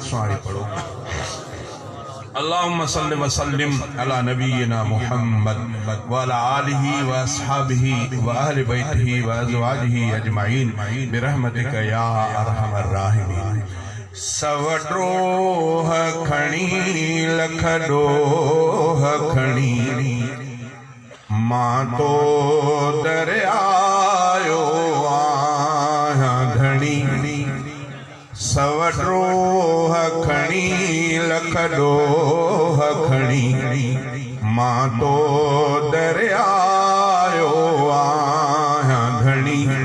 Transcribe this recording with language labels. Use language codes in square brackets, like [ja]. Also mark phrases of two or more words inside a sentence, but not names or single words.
[sd] सुहाणी पढ़ो। [ar] اللهم صل وسلم على نبينا محمد وعلى آله وأصحابه وأهل بيته وأزواجه أجمعين برحمتك يا أرحم الراحمين. [sd] सवड्रोह खणी लख डोह खणी मां तो दरियायो आहियां घणी। सवड्रोह खणी लख डोह खणी मां तो दरियायो आहियां घणी।